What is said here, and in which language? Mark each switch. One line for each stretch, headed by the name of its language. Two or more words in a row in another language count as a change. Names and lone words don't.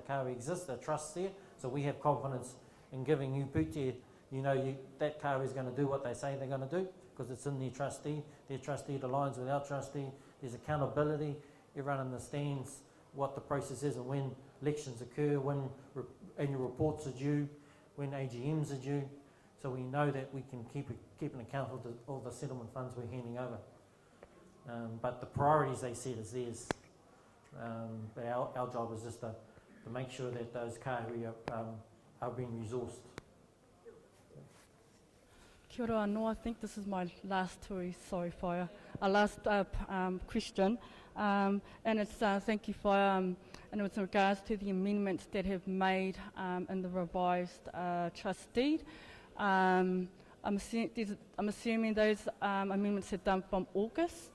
English: kahui exists, a trust there, so we have confidence in giving you putia, that kahui is going to do what they say they're going to do, because it's in their trustee aligns with our trustee, there's accountability, everyone understands what the process is and when elections occur, when annual reports are due, when AGMs are due, so we know that we can keep an account of all the settlement funds we're handing over. But the priorities they set is theirs. But our job is just to make sure that those kahui are being resourced.
Māori: Kia ora anō,
English: I think this is my last last question. And it's thank you, Whaia, and it's in regards to the amendments that have made in the revised trust deed. I'm assuming those amendments are done from August.